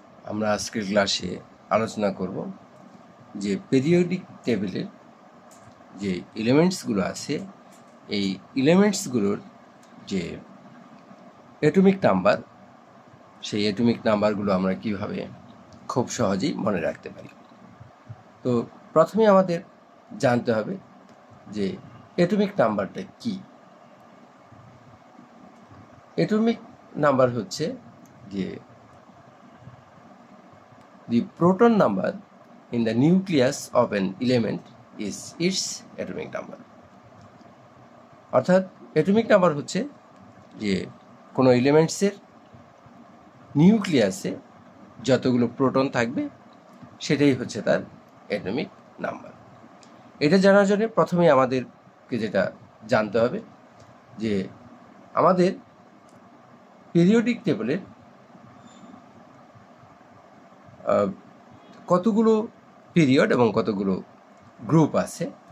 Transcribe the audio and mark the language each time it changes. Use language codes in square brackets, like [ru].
[bn] আমরা আজকের ক্লাসে আলোচনা করব যে পিরিয়ডিক টেবিলের যে এলিমেন্টসগুলো আছে এই এলিমেন্টসগুলোর যে অ্যাটমিক নাম্বার সেই অ্যাটমিক নাম্বারগুলো আমরা কিভাবে খুব সহজেই মনে রাখতে পারি। তো প্রথমে আমাদের জানতে হবে যে অ্যাটমিক নাম্বারটা কি। অ্যাটমিক নাম্বার হচ্ছে যে [en] the proton number in the nucleus of an element is its atomic number। [bn] অর্থাৎ অ্যাটমিক নাম্বার হচ্ছে যে কোনো এলিমেন্টসের নিউক্লিয়াসে যতগুলো প্রোটন থাকবে সেটাই হচ্ছে তার অ্যাটমিক নাম্বার। এটা জানার জন্য প্রথমেই আমাদেরকে যেটা জানতে হবে যে আমাদের পিরিয়ডিক টেবিলের কতগুলো পিরিয়ড এবং কতগুলো গ্রুপ আছে।